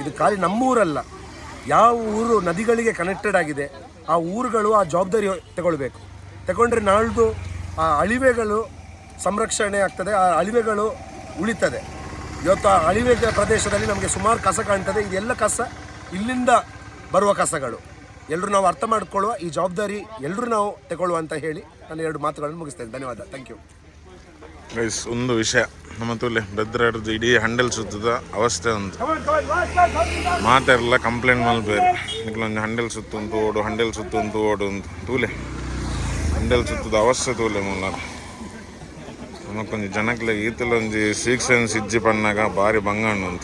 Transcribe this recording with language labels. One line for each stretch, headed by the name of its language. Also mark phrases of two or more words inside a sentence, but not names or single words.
Kannada: ಇದು ಖಾಲಿ ನಮ್ಮ ಊರಲ್ಲ, ಯಾವ ಊರು ನದಿಗಳಿಗೆ ಕನೆಕ್ಟೆಡ್ ಆಗಿದೆ ಆ ಊರುಗಳು ಆ ಜವಾಬ್ದಾರಿ ತಗೊಂಡ್ರೆ ನಾಳ್ದು ಆ ಅಳಿವೆಗಳು ಸಂರಕ್ಷಣೆ ಆಗ್ತದೆ, ಆ ಅಳಿವೆಗಳು ಉಳಿತದೆ. ಇವತ್ತು ಆ ಅಳಿವೆ ಪ್ರದೇಶದಲ್ಲಿ ನಮಗೆ ಸುಮಾರು ಕಸ ಕಾಣ್ತದೆ. ಇದೆಲ್ಲ ಕಸ ಇಲ್ಲಿಂದ ಬರುವ ಕಸಗಳು. ಎಲ್ಲರೂ ನಾವು ಅರ್ಥ ಮಾಡ್ಕೊಳ್ಳುವ, ಈ ಜವಾಬ್ದಾರಿ ಎಲ್ಲರೂ ನಾವು ತಗೊಳ್ಳುವ ಅಂತ ಹೇಳಿ ನಾನು 2 ಮಾತುಗಳನ್ನು ಮುಗಿಸ್ತೇನೆ. ಧನ್ಯವಾದ.
English: thank you.
Tulu: ಗೈಸ್, ಒಂದು ವಿಷಯ ನಮ್ಮ ತೂಲೆ ಬೆದ್ರಡ್ದು ಇಡೀ ಹಂಡೆಲ್ ಸುತ್ತದ ಅವಸ್ಥೆ ಒಂದು ಮಾತೆಲ್ಲ ಕಂಪ್ಲೇಂಟ್ ಮಲ್ಪೇರು. ನಿಕ್ಲೊಂದು ಹಂಡೆಲ್ ಸುತ್ತುಂಟು ಓಡು, ಹಂಡೆಲ್ ಸುತ್ತುಂಟು ಓಡು ಅಂತ ತೂಲೆ ಹಂಡೆಲ್ ಸುತ್ತದ ಅವಸ್ಥೆ ತೂಲೆ ಮೂಲ ನಮಕೊಂದು ಜನಕ್ಲೆ ಈತಲೊಂದು ಸೀಕ್ಸೆನ್ಸ್ ಇಜ್ಜಿ ಪಣ್ಣಾಗ ಭಾರಿ ಬಂಗಾಣ ಅಂತ.